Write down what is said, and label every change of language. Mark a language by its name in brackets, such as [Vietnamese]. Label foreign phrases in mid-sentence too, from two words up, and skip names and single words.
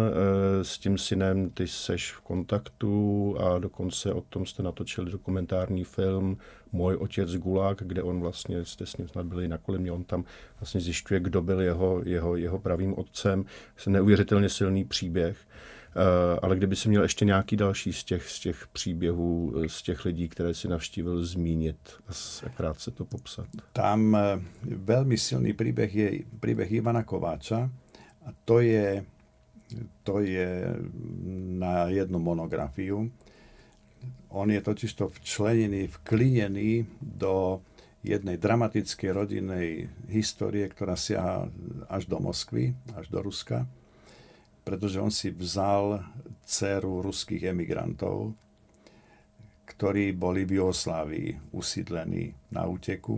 [Czech] S tím synem ty seš v kontaktu a dokonce o tom jste natočili dokumentární film Můj otec Gulag, kde on vlastně, jste s ním snad byli na Kolymě, on tam vlastně zjišťuje, kdo byl jeho pravým otcem. Neuvěřitelně silný příběh. Ale kdyby si měl ještě nějaký další z těch příběhů, z těch lidí, které si navštívil, zmínit a krátce to popsat. [Slovak] Tam veľmi silný príbeh je príbeh Ivana Kováča a to je na jednu monografiu. On je totižto vklinený do jednej dramatickej rodinnej histórie, ktorá siaha až do Moskvy, až do Ruska, pretože on si vzal dceru ruských emigrantov, ktorí boli v Jugoslávii usídlení na úteku.